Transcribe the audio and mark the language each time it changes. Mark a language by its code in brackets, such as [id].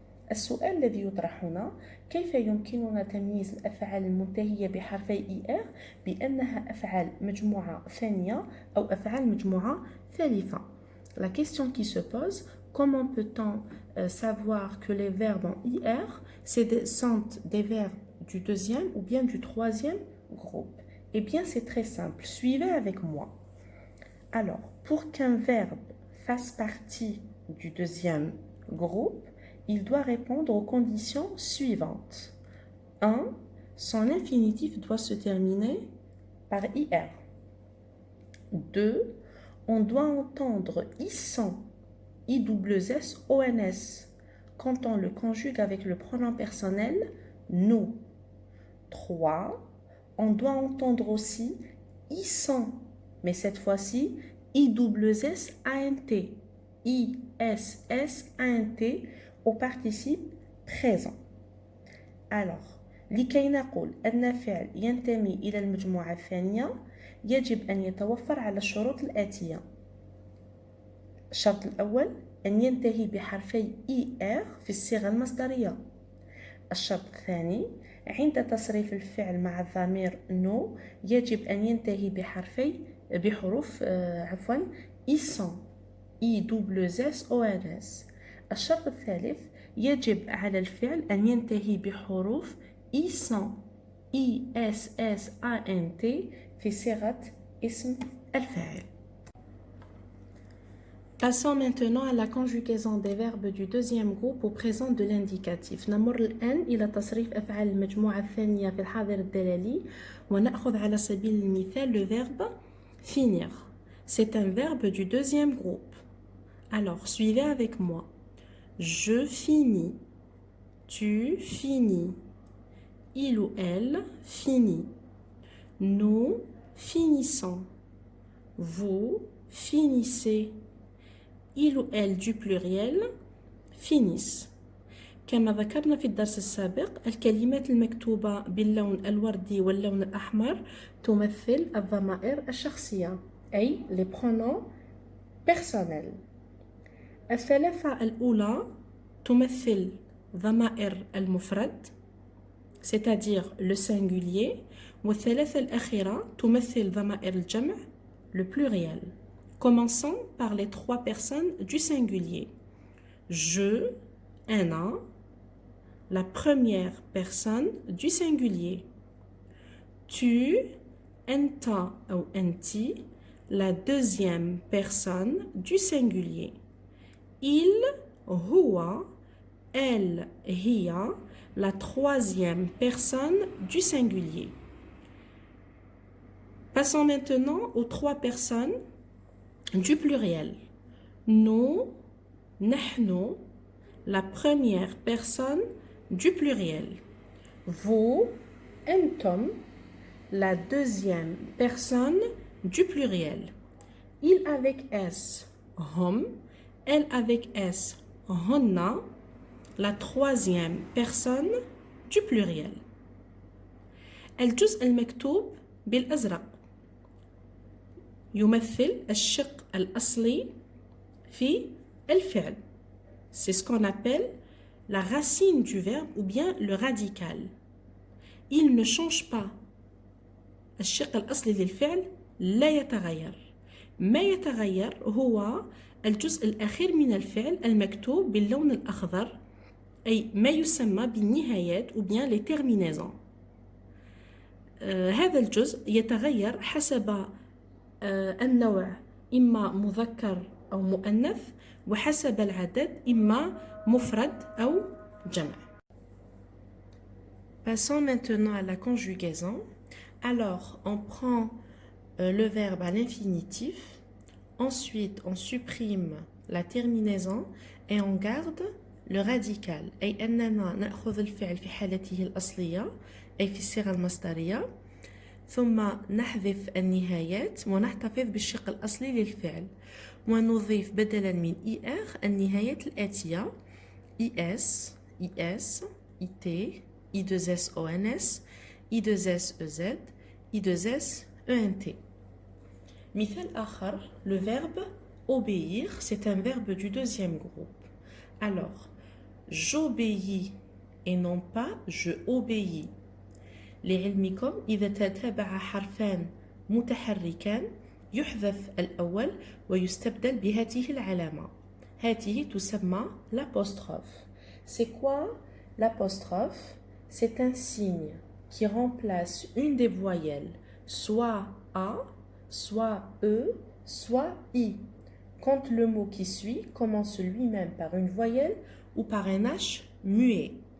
[ar] السؤال الذي يطرح هنا كيف يمكننا تمييز الأفعال المنتهية بحرفي IR بأنها أفعال مجموعة ثانية أو أفعال مجموعة ثالثة. [fr] La question qui se pose, comment peut-on savoir que les verbes en IR sont des verbes du deuxième ou bien du troisième groupe? Eh bien, c'est très simple. Suivez avec moi. Alors, pour qu'un verbe fasse partie du deuxième groupe, il doit répondre aux conditions suivantes. 1. Son infinitif doit se terminer par IR. 2. On doit entendre ISSON, ISSONS, quand on le conjugue avec le pronom personnel nous. 3. On doit entendre aussi ISSON, mais cette fois-ci ISSANT, ISSANT au participe présent. [ar] Alors, لكي نقول أن فعل ينتمي إلى المجموعة الثانية يجب أن يتوفر على الشروط الآتية. الشرط الأول أن ينتهي بحرفي ER في الصيغة المصدرية. الشرط الثاني عند تصريف الفعل مع الضمير نو يجب أن ينتهي بحروف ISSON ISSONS. الشرط الثالث يجب على الفعل أن ينتهي بحروف ISSON ISSANT في صيغة اسم الفاعل. [fr] Passons maintenant à la conjugaison des verbes du deuxième groupe au présent de l'indicatif. [ar] نمر الآن إلى تصريف أفعال المجموعة الثانية في الحاضر الدلالي ونأخذ على سبيل المثال [fr] le verbe finir. C'est un verbe du deuxième groupe. Alors, suivez avec moi. Je finis. Tu finis. Il ou elle finit. Nous finissons. Vous finissez. Il ou elle du pluriel finissent. [ar] كما ذكرنا في الدرس السابق الكلمات المكتوبة باللون الوردي واللون الأحمر تمثل الضمائر الشخصية أي [fr] les pronoms personnels. [ar] الثلاثة الأولى تمثل ضمائر المفرد [fr] c'est-à-dire le singulier [ar] والثلاثة الأخيرة تمثل ضمائر الجمع [fr] le pluriel. Commençons par les trois personnes du singulier. Je, أنا, la première personne du singulier. Tu, [ar] أنت أو أنتِ, [fr] la deuxième personne du singulier. Il, هو, elle, هي, la troisième personne du singulier. Passons maintenant aux trois personnes du pluriel. Nous, نحن, la première personne du pluriel. Vous, أنتم, la deuxième personne du pluriel. Il avec S, هم, elle avec S, هن, la troisième personne du pluriel. [ar] الجزء المكتوب بالأزرق يمثل الشق الأصلي في الفعل. [fr] C'est ce qu'on appelle la racine du verbe ou bien le radical. Il ne change pas. [ar] الشق الأصلي للفعل لا يتغير. ما يتغير هو الجزء الأخير من الفعل المكتوب باللون الأخضر أي ما يسمى بالنهايات [fr] ou bien les terminaisons. [ar] هذا الجزء يتغير حسب النوع إما مذكر أو مؤنث وحسب العدد إما مفرد أو جمع. [fr] Passons maintenant à la conjugaison. Alors, on prend le verbe à l'infinitif, ensuite on supprime la terminaison et on garde le radical. [ar] أي أننا نأخذ الفعل في حالته الأصلية أي في الصيغة المصدرية ثم نحذف النهايات ونحتفظ بالشق الأصلي للفعل ونضيف بدلا من IR النهايات الآتية IS, IS, IT, I2SONS, I2SEZ, I2S ENT. مثال آخر, [fr] le verbe obéir, c'est un verbe du deuxième groupe. Alors, j'obéis et non pas je obéis. [ar] لعلمكم إذا تتابع حرفان متحركان يحذف الأول ويستبدل بهذه العلامة. هذه تسمى l'apostrophe. [fr] C'est quoi l'apostrophe? C'est un signe qui remplace une des voyelles, soit A, soit E, soit I, quand le mot qui suit commence lui-même par une voyelle ou par un H muet.